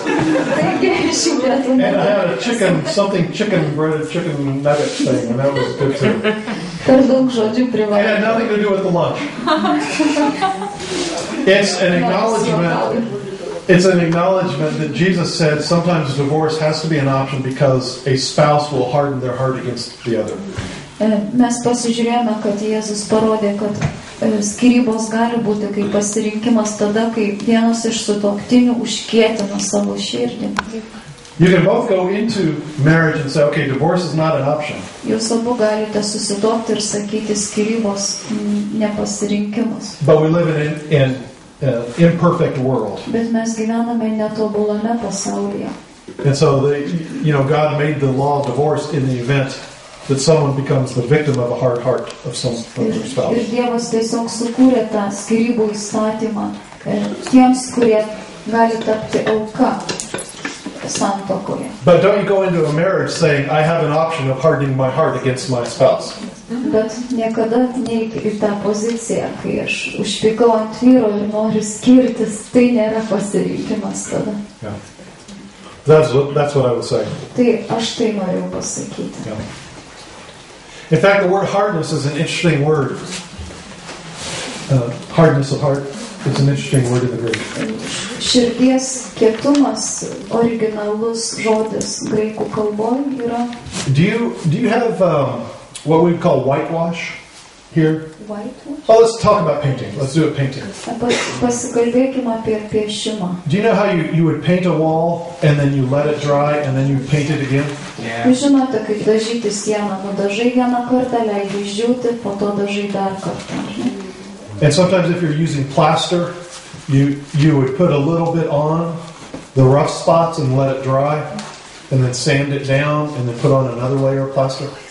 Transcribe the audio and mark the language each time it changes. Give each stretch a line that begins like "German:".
English: And I had a breaded chicken nugget thing, and that was good too. It had nothing to do with the lunch. It's an acknowledgement. It's an acknowledgement that Jesus said sometimes divorce has to be an option because a spouse will harden their heart against the other.
Lithuanian: Mes pasižiūrėjome, kad Jėzus parodė, kad skyrybos gali būti kaip pasirinkimas tada, kai vienas iš sutuoktinių užkietina savo širdį.
English: You can both go into marriage and say, okay, divorce is not an option.
Lithuanian: Jūs abu galite susituokti ir sakyti, skyrybos nepasirinkimas.
English: But we live in an imperfect world.
Lithuanian: Bet mes gyvename netobulame pasaulyje.
English: And so God made the law of divorce in the event that someone becomes the victim of a hard heart of their spouse.
Lithuanian: Ir Dievas tiesiog sukūrė tą skyrybų įstatymą tiems, kurie gali tapti auka santuokoje.
English: But don't you go into a marriage saying, I have an option of hardening my heart against my spouse.
Lithuanian: Bet niekada neik į tą poziciją, kai aš užpykau ant vyro ir noriu skirtis, tai nėra pasirinkimas tada.
English: Yeah. That's what I would say.
Lithuanian: Tai aš tai noriu pasakyti.
English: Yeah. In fact, the word hardness is an interesting word. Hardness of heart is an interesting word in the Greek.
Lithuanian: Širdies kietumas, originalus žodis graikų kalboje yra.
English: Do you have what we call whitewash here? Whitewash? Oh, let's talk about painting. Let's do a painting.
Lithuanian: Pasikalbėkime apie piešimą.
English: Do you know how you would paint a wall and then you let it dry and then you paint it again?
Lithuanian: Jūs žinote, kaip dažyti sieną, nudažai vieną kartą, leidži išdžiūti, po to dažai dar kartą.
English: And sometimes if you're using plaster, you would put a little bit on the rough spots and let it dry, and then sand it down, and then put on another layer of plaster.